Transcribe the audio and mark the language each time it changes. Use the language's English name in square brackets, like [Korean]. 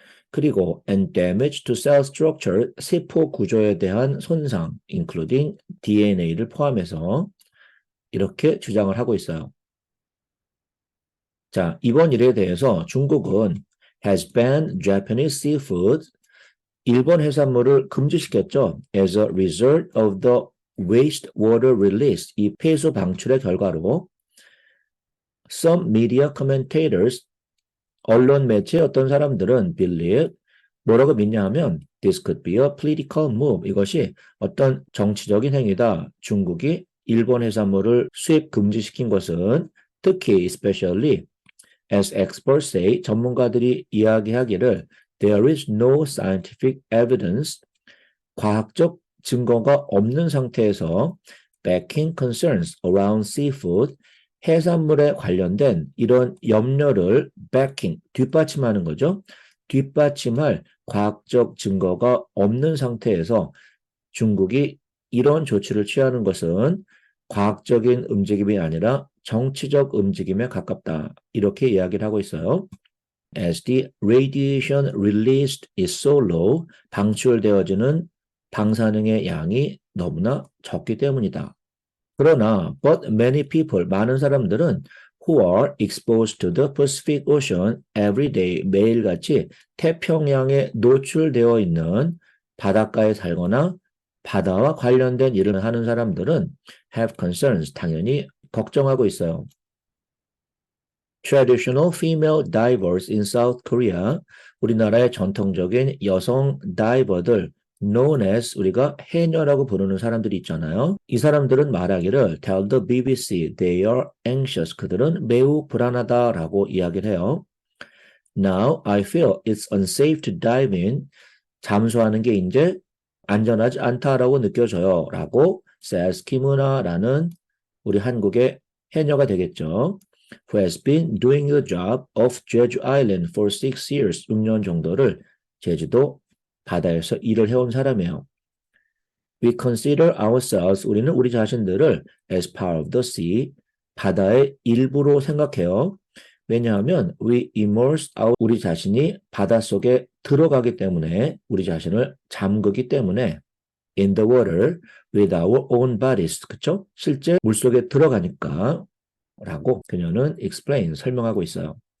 [Korean] 그리고 [English] and damage to cell structure, [Korean] 세포 구조에 대한 손상, including DNA를 포함해서 이렇게 주장을 하고 있어요. 자, 이번 일에 대해서 중국은 [English] has banned Japanese seafood, [Korean] 일본 해산물을 금지시켰죠. [English] As a result of the wastewater release, [Korean] 이 폐수 방출의 결과로 [English] some media commentators, [Korean] 언론 매체의 어떤 사람들은 [English] believe, [Korean] 뭐라고 믿냐 하면 [English] this could be a political move, [Korean] 이것이 어떤 정치적인 행위다. 중국이 일본 해산물을 수입 금지시킨 것은 특히 [English] especially as experts say, [Korean] 전문가들이 이야기하기를 [English] there is no scientific evidence, [Korean] 과학적 증거가 없는 상태에서 [English] backing concerns around seafood, [Korean] 해산물에 관련된 이런 염려를 [English] backing, [Korean] 뒷받침하는 거죠. 뒷받침할 과학적 증거가 없는 상태에서 중국이 이런 조치를 취하는 것은 과학적인 움직임이 아니라 정치적 움직임에 가깝다. 이렇게 이야기를 하고 있어요. [English] As the radiation released is so low, [Korean] 방출되어지는 방사능의 양이 너무나 적기 때문이다. 그러나, [English] but many people, [Korean] 많은 사람들은 [English] who are exposed to the Pacific Ocean every day, [Korean] 매일같이 태평양에 노출되어 있는 바닷가에 살거나 바다와 관련된 일을 하는 사람들은 [English] have concerns, [Korean] 당연히 걱정하고 있어요. [English] Traditional female divers in South Korea, [Korean] 우리나라의 전통적인 여성 다이버들 [English] known as [Korean] 우리가 해녀라고 부르는 사람들이 있잖아요. 이 사람들은 말하기를 [English] tell the BBC they are anxious. [Korean] 그들은 매우 불안하다라고 이야기를 해요. [English] Now I feel it's unsafe to dive in. [Korean] 잠수하는 게 이제 안전하지 않다라고 느껴져요. 라고 [English] says [Korean] 김은아라는 우리 한국의 해녀가 되겠죠. [English] Who has been doing the job of Jeju Island for 6 years. [Korean] 6년 정도를 제주도 바다에서 일을 해온 사람이에요. [English] We consider ourselves, [Korean] 우리는 우리 자신들을 [English] as part of the sea, [Korean] 바다의 일부로 생각해요. 왜냐하면 [English] we immerse [Korean] 우리 자신이 바닷속에 들어가기 때문에, 우리 자신을 잠그기 때문에 [English] in the water with our own bodies, [Korean] 그쵸? 실제 물속에 들어가니까 라고 그녀는 [English] explain, [Korean] 설명하고 있어요.